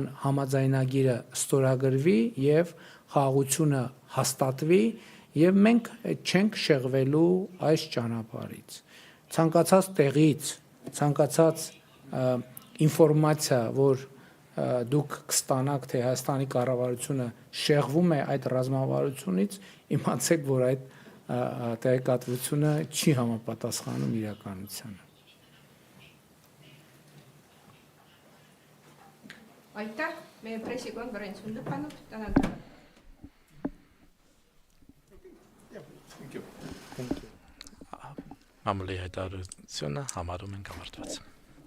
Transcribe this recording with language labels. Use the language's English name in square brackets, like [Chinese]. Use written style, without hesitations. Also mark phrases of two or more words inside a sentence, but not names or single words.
[Armenian] համաձայնագիրը ստորագրվի եւ խաղաղությունը հաստատվի եւ մենք չենք շեղվելու այս ճանապարհից։ Ցանկացած տեղից, ցանկացած ինֆորմացիա, որ դուք կստանաք, թե Հայաստանի կառավարությունը շեղվում է այդ ռազմավարությունից, իմացեք, որ այդ տեղեկատվությունը չի համապատասխանում իրականությանը։ [Estonian] Aitäh, meie pressikonverents on lõppenud, tänan. [Armenian] Մամուլի հայտարարությունը համարում ենք ավարտված։